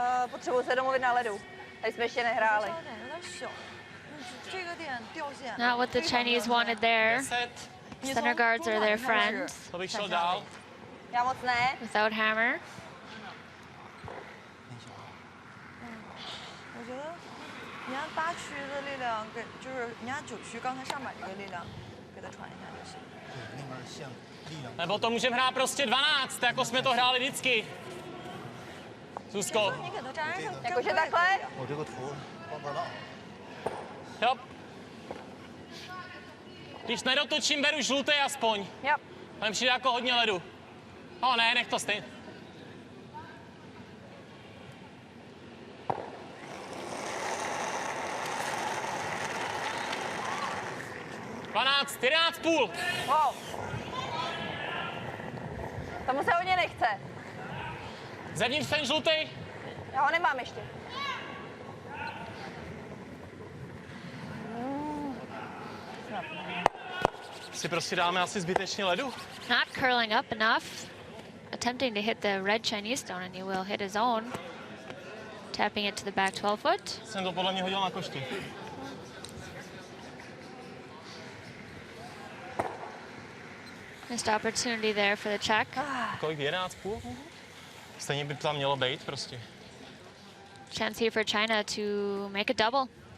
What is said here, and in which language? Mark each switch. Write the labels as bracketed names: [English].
[Czech] Potřebuji se domluvit na ledu. Tady jsme ještě nehráli. [English] Not what the Chinese wanted there. 10. Center guards are their friends. [Czech] To bych šel dál. Já moc ne. [English] Without hammer. [Chinese] 我觉得你按8区的力量给，就是你按9区刚才上板这个力量给他传一下就行。那边像力量。 [Czech] Nebo to můžeme hrát prostě 12, jako jsme to hráli vždycky. Zuzko. [Chinese] 你给他粘上， [Czech] Jakože takhle? [Chinese] 我这个图帮不到。 [Czech] Jo. Když nedotočím, beru žlutý aspoň. Jo. Tam přijde jako hodně ledu. O ne, nech to stejně. Dvanáct, 11,5. Wow. Tomu se hodně nechce. Zevnitř ten žlutý. Já ho nemám ještě. Si prostě dáme asi zbytečně ledu. [English] Not curling up enough. Attempting to hit the red Chinese stone, and he will hit his own. Tapping it to the back 12 foot. [Czech] Jsem to podle mě hodil na koštu. [English] Missed opportunity there for the Czech. [Czech] Kolik? 11,5? Stejně by tam mělo být prostě. [English] Chance here for China to make a double.